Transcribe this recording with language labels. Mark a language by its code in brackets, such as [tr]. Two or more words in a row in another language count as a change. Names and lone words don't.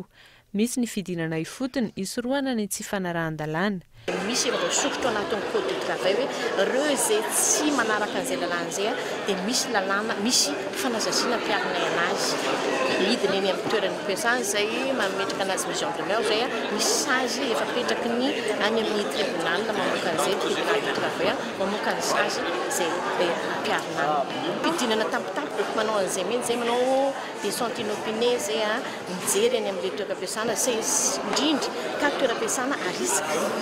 [mg] Misy ny fidinana ifotony isorohana ny tsy fanarahan-dalàna. Misy ireo sokatra anatin'ny [fr] code du travail [mg] hoe ireo izay tsy manaraka an'izay lalàna izay dia misy lalàna, misy fanazazina mpiarina anazy. Hidina eny amin'ny toeran'ny mpiasana izay mametraka anazy [fr] mise en demeure [mg] izay misy sazy efa petraky ny any amin'ny tribunal mamoaka an'izay [fr] tribunal du travail [mg] mamoaka ny sazy izay mpiarina. Mpidinana tampotampo manao an'izay mihitsy izay manao [fr] descente inopinée [mg] izay mijery eny amin'ny toeram-piasana izay indrindra ka toeram-piasana arisika.